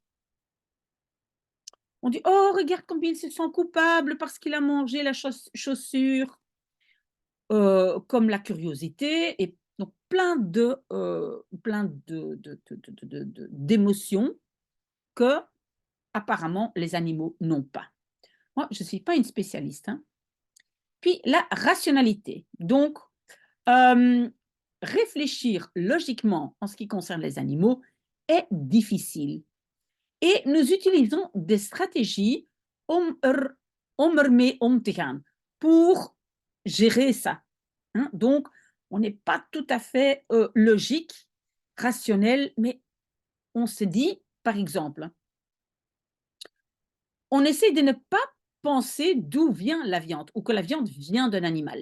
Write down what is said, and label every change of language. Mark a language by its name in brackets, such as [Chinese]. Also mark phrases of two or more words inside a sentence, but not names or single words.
[French] On dit: «Oh, regarde combien il se sent coupable parce qu'il a mangé la chaussure», comme la curiosité et donc plein d'émotions que apparemment les animaux n'ont pas. Moi, je ne suis pas une spécialiste, hein. Puis la rationalité. Donc, réfléchir logiquement en ce qui concerne les animaux est difficile. Et nous utilisons des stratégies [Dutch] om ermee om te gaan [French] pour gérer ça, hein. Donc, on n'est pas tout à fait logique, rationnel, mais on se dit, par exemple, on essaie de ne pas penser d'où vient la viande ou que la viande vient d'un animal.